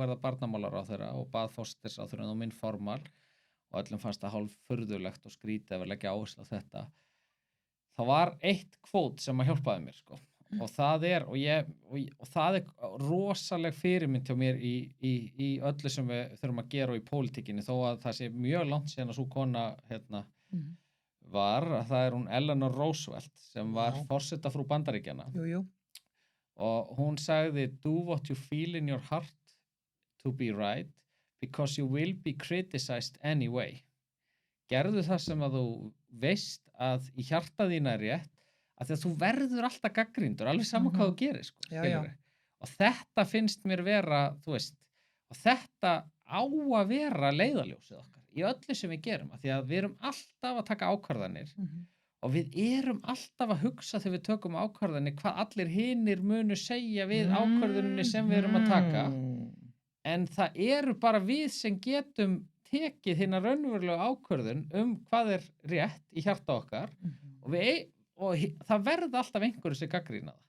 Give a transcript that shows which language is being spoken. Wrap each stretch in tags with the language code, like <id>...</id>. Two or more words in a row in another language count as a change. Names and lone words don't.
<is>verða barnamálaráðherra og bað forsætisráðherra og minn formal og öllum fannst það hálf furðulegt og skrítið að vera leggja áherslu á þetta þá var eitt kvót sem að hjálpaði mér sko og það er og það er rosaleg fyrirmynd hjá mér í öllu sem við þurfum að gera og í pólitíkinni þó að það sé mjög langt síðan að sú kona hérna var að það er hún Eleanor Roosevelt sem var forsetafrú Bandaríkjanna Jú. og hún sagði</is> <en>do what you feel in your heart to be right because you will be criticized anyway</en> <is>gerðu það sem að þú veist að í hjarta þín er rétt að því að þú verður alltaf gaggríndur alveg saman hvað þú gerir sko, Já. og þetta finnst mér vera þú veist, og þetta á að vera leiðarljósið okkar í öllu sem við gerum, af því að við erum alltaf að taka ákvarðanir og við erum alltaf að hugsa þegar við tökum ákvarðanir hvað allir hinir munu segja við ákvarðuninni sem við erum að taka en það eru bara við sem getum tekið hérna raunverulega ákvörðun hvað er rétt í hjarta okkar og það verða alltaf einhverju sem gagnrýna það.</is>